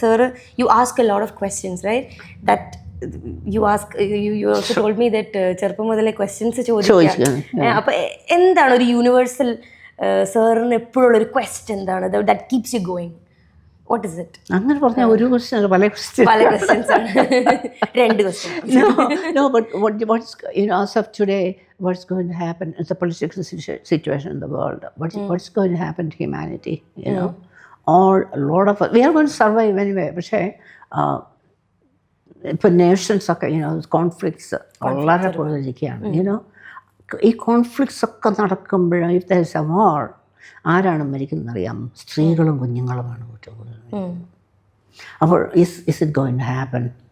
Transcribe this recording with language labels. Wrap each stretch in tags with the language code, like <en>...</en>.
<en>Sir, you ask a lot of questions, right? That you ask you also told me that</en> <ml>ചെറുപ്പം മുതലേ questions ചോദിക്കുക. അപ്പോൾ എന്താണ് ഒരു യൂണിവേഴ്സൽ സാറിന് എപ്പോഴുള്ള ഒരു ക്വസ്റ്റ്യൻ എന്താണ്</ml> <en>That keeps you going? What is it?</en> <ml>അങ്ങനെ പറഞ്ഞാൽ ഒരു ക്വസ്റ്റ്യൻ പല ക്വസ്റ്റ്യൻ. പല ക്വസ്റ്റ്യൻസ് ആണ്. 2 question.</ml> <en>No, but what's as of today, what's going to happen in the political situation in the world? What's going to happen to humanity? Or a lot of we are going to survive anyway.</en> <ml>പക്ഷേ ഇപ്പം Nations ഒക്കെ conflicts വളരെ കൂടുതലിരിക്കുകയാണ്. ഈ conflicts ഒക്കെ നടക്കുമ്പോൾ</ml> <en>if there is a war,</en> <ml>ആരാണ് മരിക്കുന്നത് അറിയാം? സ്ത്രീകളും കുഞ്ഞുങ്ങളുമാണ് ഏറ്റവും കൂടുതൽ. അപ്പോൾ</ml> <en>Is it going to happen?</en>